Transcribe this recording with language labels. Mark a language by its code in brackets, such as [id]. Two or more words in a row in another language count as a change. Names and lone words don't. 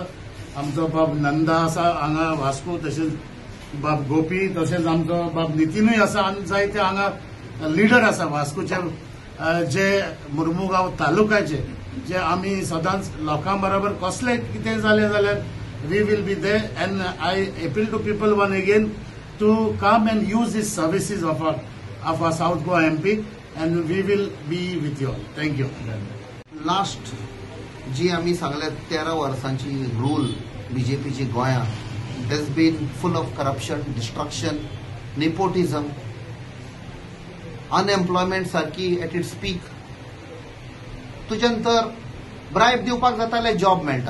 [kok] आमचो बाब नंदा आसा हांगा वास्को, तशेंच बाब गोपी, तशेंच आमचो बाब नितीनूय आसा आनी जायते हांगा लिडर आसा वास्कोचे जे मुरमुगांव तालुक्याचे जे आमी सदांच लोकां बरोबर कसलें कितें जालें जाल्यार [en] we will be there. and I appeal to people once again to come and use these services of our South Goa MP and we will be with you all. Thank you. लास्ट [kok] जी आमी सांगल्या 13 वर्सांची [en] रूल [kok] BJPची गोंयांत [en] that's been full of corruption, destruction, nepotism, unemployment सारकी at its peak. [kok] तुज्यान तर ब्रायब दिवपाक जाता जाल्यार जॉब मेळटा.